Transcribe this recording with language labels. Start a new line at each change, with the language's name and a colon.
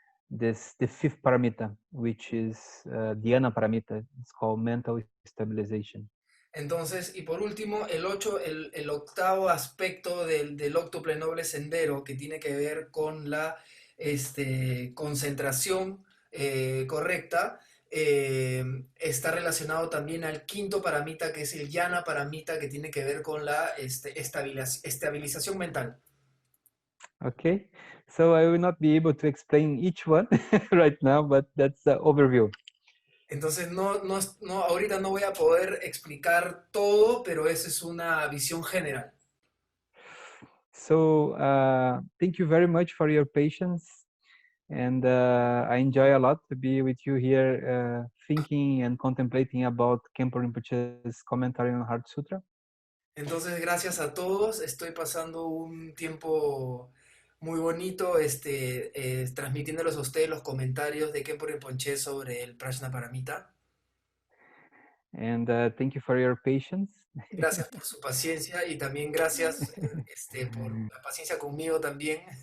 English: the fifth paramita, which is dhyana paramita. It's called mental stabilization.
Spanish: Entonces, y por último, el octavo aspecto del óctuple noble sendero, que tiene que ver con la concentración correcta, está relacionado también al quinto paramita, que es el jhana paramita, que tiene que ver con la estabilización mental.
English: Okay, so I will not be able to explain each one right now, but that's the overview.
Spanish: Entonces, ahorita no voy a poder explicar todo, pero esa es una visión general.
English: So thank you very much for your patience, and I enjoy a lot to be with you here, thinking and contemplating about Khenpo Rinpoche's commentary on Heart Sutra.
Spanish: Entonces, gracias a todos. Estoy pasando un tiempo muy bonito transmitiéndoles a ustedes los comentarios de Khenpo Rinpoche sobre el Prajna Paramita.
English: And thank you for your patience.
Spanish: Gracias por su paciencia y también gracias por la paciencia conmigo también.